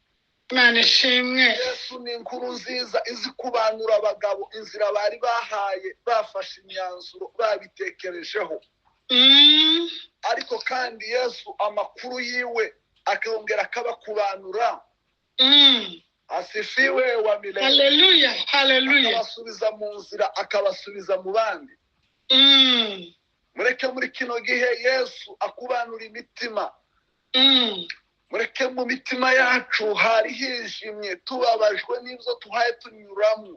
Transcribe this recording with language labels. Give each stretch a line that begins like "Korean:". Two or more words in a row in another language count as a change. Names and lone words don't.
Kinyarwanda: Yesu ni inkuru nziza izi kubanura abagabo inzira bari bahaye, bafashe imyanzuro babitekerejeho. Ariko kandi Yesu amakuru yiwe akongera akabakubanura.
Swahili: Asifiwe wa milele. Haleluya.
Kinyarwanda: Akabasubiza mu nzira, akabasubiza mu bandi. Mureke muri kino gihe Yesu akubanura imitima. Mureke mu mitima yacu hari hijimye, tubabajwe n'ibyo tuhaye tunyuramo.